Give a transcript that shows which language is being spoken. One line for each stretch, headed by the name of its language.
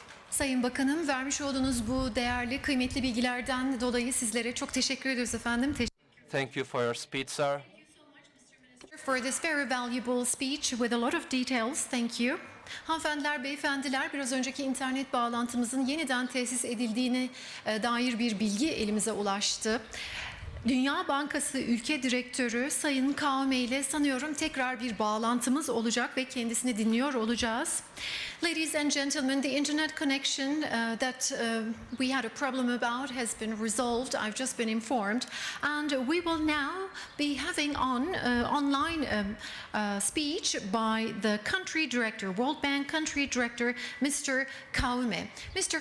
Turkish: Sayın Bakanım, vermiş olduğunuz bu değerli, kıymetli bilgilerden dolayı sizlere çok teşekkür ediyoruz efendim.
English: Thank you for your speech, sir. For this very valuable speech with a lot of details. Thank you.
Turkish: Hanımefendiler, beyefendiler, biraz önceki internet bağlantımızın yeniden tesis edildiğine dair bir bilgi elimize ulaştı. Dünya Bankası Ülke Direktörü Sayın Kaume ile sanıyorum tekrar bir bağlantımız olacak ve kendisini dinliyor olacağız.
English: Ladies and gentlemen, the internet connection that we had a problem about has been resolved. I've just been informed, and we will now be having online speech by the country director, World Bank country director, Mr. Kaume. Mr.